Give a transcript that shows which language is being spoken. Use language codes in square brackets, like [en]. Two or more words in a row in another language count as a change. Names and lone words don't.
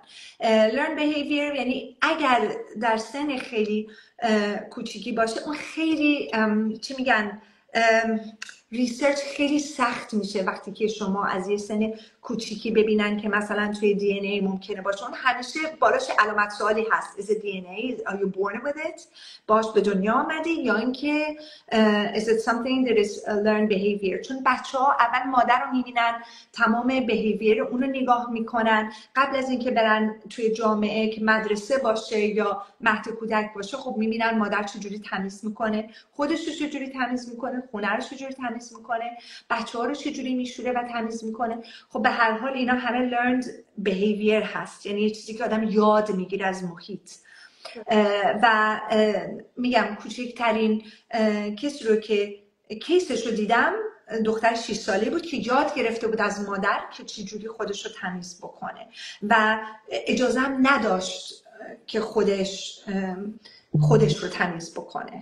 [en] learn behavior [fa] یعنی اگر در سن خیلی کوچیکی باشه، اون خیلی چی میگن ریسرچ خیلی سخت میشه وقتی که شما از یه سن کوچیکی ببینن که مثلا توی دی ان ای ممکنه باشه. اون همیشه بالاش علامت سوالی هست. [en] is it DNA? Are you born with it? [fa] باش به دنیا آمدی یا اینکه [en] is it something that is learned behavior؟ [fa] چون بچه‌ها اول مادر رو میبینن، تمام behavior اون رو نگاه میکنن قبل از اینکه برن توی جامعه که مدرسه باشه یا مهد کودک باشه. خب میبینن مادر چجوری تمیز میکنه، خودش رو چجوری تمیز میکنه، خونه رو چجوری تمیز میکنه، بچه‌ها رو چجوری میشوره و تمیز میکنه. خب به هر حال اینا همه [en] learned behavior [fa] هست، یعنی یه چیزی که آدم یاد میگیره از محیط. و میگم کوچکترین کسی رو که کیسش رو دیدم دختر 6 ساله بود که یاد گرفته بود از مادر که چجوری خودش رو تمیز بکنه و اجازه هم نداشت که خودش رو تمیز بکنه.